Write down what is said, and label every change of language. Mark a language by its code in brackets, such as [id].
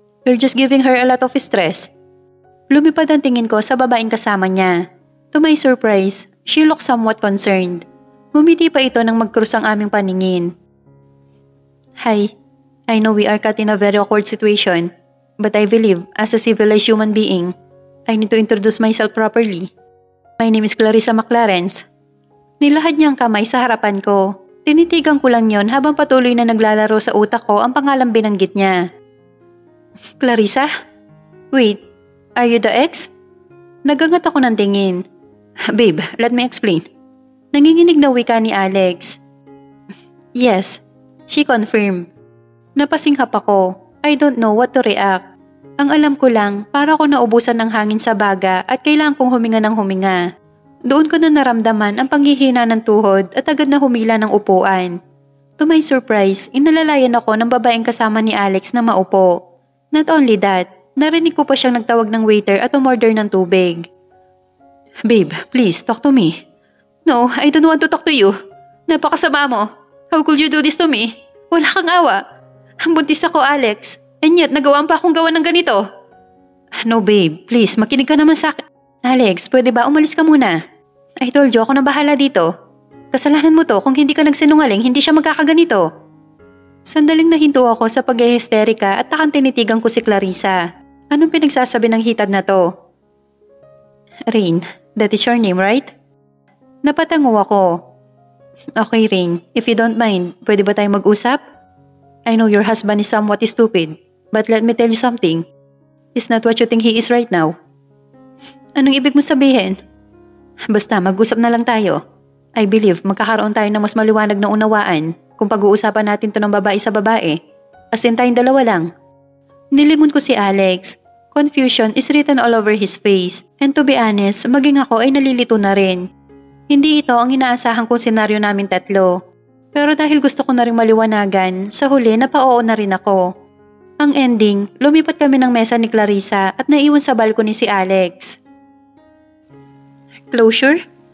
[en] You're just giving her a lot of stress. [tl] Lumipad ang tingin ko sa babaeng kasama niya. [en] To my surprise, she looked somewhat concerned. [tl] Ngumiti pa ito nang magkrus ang aming paningin. [en] Hi, I know we are caught in a very awkward situation, but I believe as a civilized human being, I need to introduce myself properly. My name is Clarissa McLarens. [tl] Nilahad niya ang kamay sa harapan ko. Tinitigan ko lang yon habang patuloy na naglalaro sa utak ko ang pangalang binanggit niya. [en] Clarissa? Wait, are you the ex? [tl] Nagangat ako ng tingin. [en] Babe, let me explain. [tl] Nanginginig na wika ni Alex. [en] Yes, she confirmed. [tl] Napasinghap ako. [en] I don't know what to react. [tl] Ang alam ko lang, para ako naubusan ng hangin sa baga at kailangan kong huminga ng huminga. Doon ko na naramdaman ang panghihina ng tuhod at agad na humila ng upuan. [en] To my surprise, [tl] inalalayan ako ng babaeng kasama ni Alex na maupo. [en] Not only that, [tl] narinig ko pa siyang nagtawag ng waiter at umorder ng tubig. [en] Babe, please talk to me. No, I don't want to talk to you. [tl] Napakasama mo. [en] How could you do this to me? [tl] Wala kang awa. Buntis ako, Alex. [en] And yet, [tl] nagawaan pa akong gawa ng ganito. [en] No, babe. Please, [tl] makinig ka naman sa akin. Alex, pwede ba umalis ka muna? [en] I told you, [tl] ako na bahala dito. Kasalanan mo to kung hindi ka nagsinungaling, hindi siya magkakaganito. Sandaling nahinto ako sa pag-hysterika at takang tinitigan ko si Clarissa. Anong pinagsasabi ng hitad na to? [en] Rain, that is your name, right? [tl] Napatango ako. [en] Okay, Rain, if you don't mind, [tl] pwede ba tayong mag-usap? [en] I know your husband is somewhat stupid, but let me tell you something. He's not what you think he is right now. [tl] Anong ibig mo sabihin? Basta mag-usap na lang tayo. [en] I believe [tl] magkakaroon tayo ng mas maliwanag na unawaan kung pag-uusapan natin to ng babae sa babae. As in tayong dalawa lang. Nilingon ko si Alex. [en] Confusion is written all over his face. And to be honest, [tl] maging ako ay nalilito na rin. Hindi ito ang inaasahan kong senaryo namin tatlo. Pero dahil gusto ko na rin maliwanagan, sa huli napaoo na rin ako. Ang ending, lumipat kami ng mesa ni Clarissa at naiwan sa balcony si Alex. Closure?